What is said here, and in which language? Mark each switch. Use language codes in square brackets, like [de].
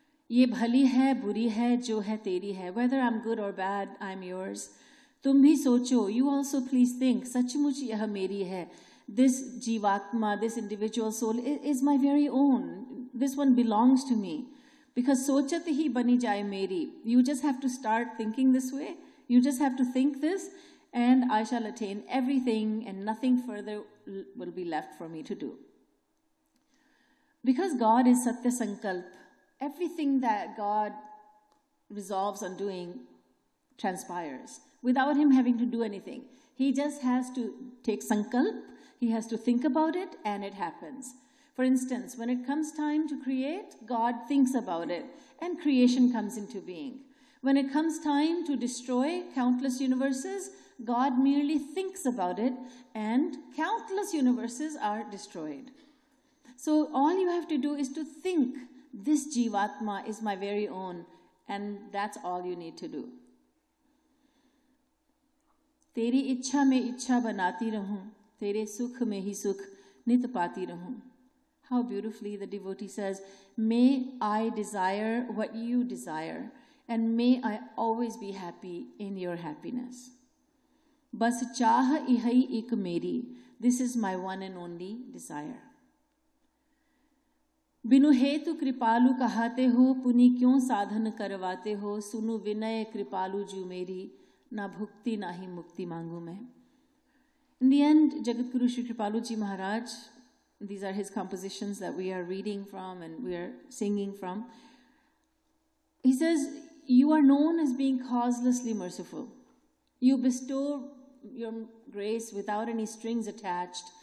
[hi] ये भली है बुरी है जो है तेरी है. [en] Whether I'm good or bad, I'm yours. [hi] तुम भी सोचो. [en] You also please think. [hi] सचमुच यह मेरी है. [en] This jivatma, this individual soul is my very own. This one belongs to me. [hi] Because सोचत ही बनी जाए मेरी. [en] You just have to start thinking this way. You just have to think this, and I shall attain everything, and nothing further will be left for me to do. Because God is Satya Sankalp, everything that God resolves on doing transpires without him having to do anything. He just has to take sankalp, he has to think about it, and it happens. For instance, when it comes time to create, God thinks about it, and creation comes into being. When it comes time to destroy countless universes, God merely thinks about it, and countless universes are destroyed. So all you have to do is to think, this Jivatma is my very own, and that's all you need to do. [hi] तेरी इच्छा में इच्छा बनाती रहूं, तेरे सुख में ही सुख नित पाती रहूं. [en] How beautifully the devotee says, may I desire what you desire, and may I always be happy in your happiness. [hi] Bas चाह इहई एक मेरी, [en] this is my one and only desire. [hi] बिनु हेतु कृपालु कहाते हो, पुनि क्यों साधन करवाते हो, सुनु विनय कृपालु जू मेरी, ना भुक्ति ना ही मुक्ति मांगू मैं. [en] In the end, Jagat Guru Shri Kripaluji Maharaj, these are his compositions that we are reading from and we are singing from. He says, you are known as being causelessly merciful. You bestow your grace without any strings attached.